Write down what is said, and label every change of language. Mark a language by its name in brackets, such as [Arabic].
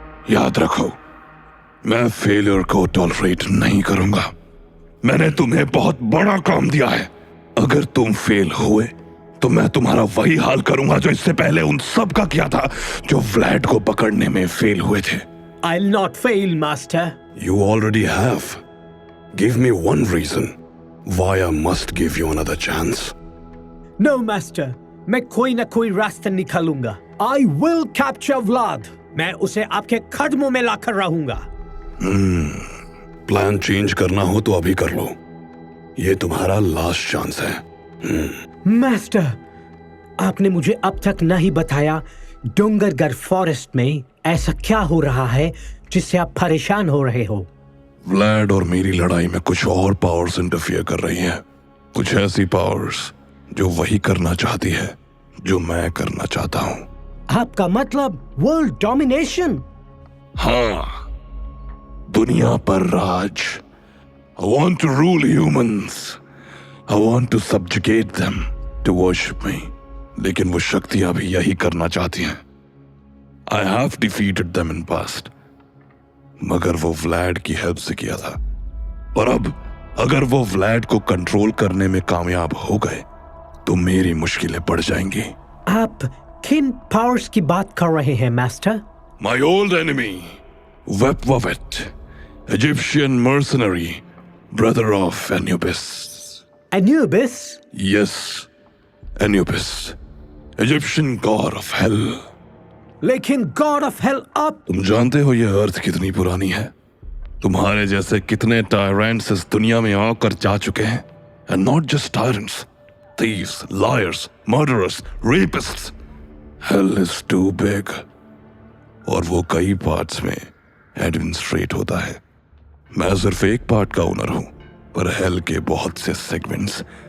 [Hindi] याद रखो, मैं फेलियर को टॉलरेट नहीं करूंगा। मैंने तुम्हें बहुत बड़ा काम दिया है। अगर तुम फेल हुए तो मैं तुम्हारा वही हाल करूंगा जो इससे पहले उन सब का किया था जो व्लैड को पकड़ने में फेल हुए थे। [English] I'll not fail, Master. You already have. Give me one reason why I must give you another chance. No, Master. [Hindi] मैं कोई ना कोई रास्ता निकालूंगा। [English] I will capture Vlad. [Hindi] मैं उसे आपके कदमों में लाकर रहूंगा। प्लान चेंज करना हो तो अभी कर लो। ये तुम्हारा लास्ट चांस है। मास्टर, आपने मुझे अब तक नहीं बताया डोंगरगढ़ फॉरेस्ट में ऐसा क्या हो रहा है जिससे आप परेशान हो रहे हो? व्लैड और मेरी लड़ाई में कुछ और पावर्स इंटरफियर कर रही हैं। कुछ ऐसी पावर्स जो वही करना चाहती है जो मैं करना चाहता हूँ। आपका मतलब वर्ल्ड डोमिनेशन? हाँ, दुनिया पर राज। [English] I want to rule humans. I want to subjugate them to worship me. [Hindi] लेकिन वो शक्तियां भी यही करना चाहती हैं। [English] I have defeated them in past. [Hindi] मगर वो व्लैड की हेल्प से किया था। और अब अगर वो व्लैड को कंट्रोल करने में कामयाब हो गए तो मेरी मुश्किलें बढ़ जाएंगी। आप किन पावर्स की बात कर रहे हैं, master? [English] My old enemy, Wepwavet, Egyptian mercenary, brother of Anubis. Anubis? Yes, Anubis, Egyptian god of hell. [Hindi] लेकिन God of Hell आप? तुम जानते हो ये अर्थ कितनी पुरानी है? तुम्हारे जैसे कितने टायरेंट्स इस दुनिया में आकर जा चुके हैं? [English] And not just tyrants, thieves, liars, murderers, rapists. Hell is too big. [Hindi] और वो कई पार्ट्स में एडमिनिस्ट्रेट होता है। मैं सिर्फ एक पार्ट का ओनर हूं, पर हेल के बहुत से सेगमेंट्स